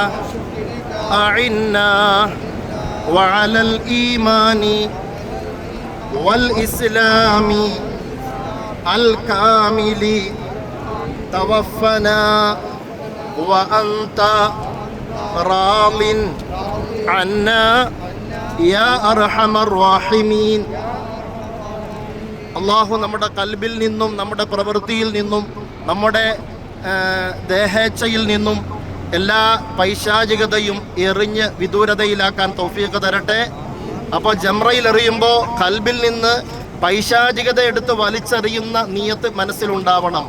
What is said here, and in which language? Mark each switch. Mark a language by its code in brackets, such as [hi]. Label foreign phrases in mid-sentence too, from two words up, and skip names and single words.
[ar] أعنا وعلى الإيمان والإسلام الكامل توفنا وأنت راض عنا يا أرحم الراحمين. [ml] അള്ളാഹു നമ്മുടെ കൽബിൽ നിന്നും നമ്മുടെ പ്രവൃത്തിയിൽ നിന്നും നമ്മുടെ ദേഹേച്ഛയിൽ നിന്നും എല്ലാ പൈശാചികതയും എറിഞ്ഞ് വിദൂരതയിലാക്കാൻ തൗഫീഖ് തരട്ടെ. അപ്പോൾ ജംറയിൽ എറിയുമ്പോൾ കൽബിൽ നിന്ന് പൈശാചികത എടുത്ത് വലിച്ചെറിയുന്ന നിയത്ത് മനസ്സിലുണ്ടാവണം.